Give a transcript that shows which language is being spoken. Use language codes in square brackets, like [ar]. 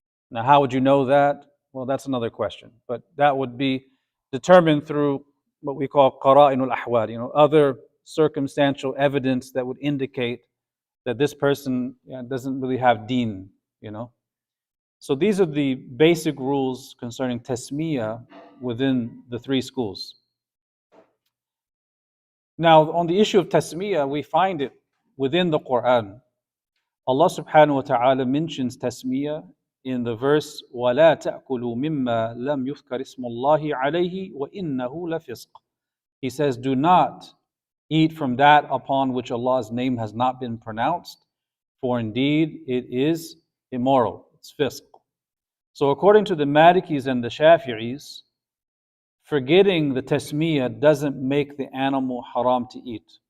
[en] Now, how would you know that? Well, that's another question. But that would be determined through what we call qara'inul ahwal, other circumstantial evidence that would indicate that this person doesn't really have deen. So these are the basic rules concerning tasmiyah within the three schools. Now, on the issue of tasmiyah, we find it within the Quran. Allah subhanahu wa ta'ala mentions tasmiyah in the verse, [ar] وَلَا تَأْكُلُوا مِمَّا لَمْ يُذْكَرِ اسْمُ اللَّهِ عَلَيْهِ وَإِنَّهُ لَفِسْقٌ. [en] He says, do not eat from that upon which Allah's name has not been pronounced, for indeed it is immoral, it's fisq. So according to the Malikis and the Shafi'is, forgetting the tasmiyah doesn't make the animal haram to eat.